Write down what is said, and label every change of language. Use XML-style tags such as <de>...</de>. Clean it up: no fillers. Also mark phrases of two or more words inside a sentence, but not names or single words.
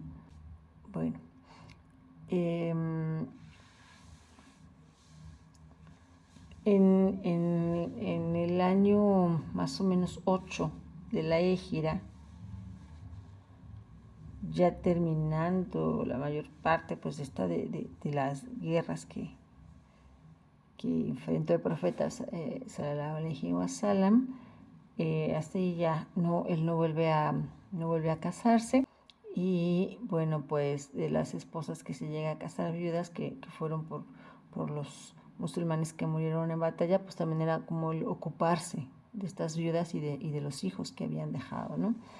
<es>Bueno, en el año más o menos 8 de la Égira, ya terminando la mayor parte pues de las guerras que enfrentó el profeta</es> <ar>صلى الله عليه وسلم,</ar> <es>hasta ahí ya él no vuelve a casarse. Y bueno, pues de las esposas que se llega a casar viudas que fueron por los musulmanes que murieron en batalla, pues también era como el ocuparse de estas viudas y de los hijos que habían dejado, ¿no?</es>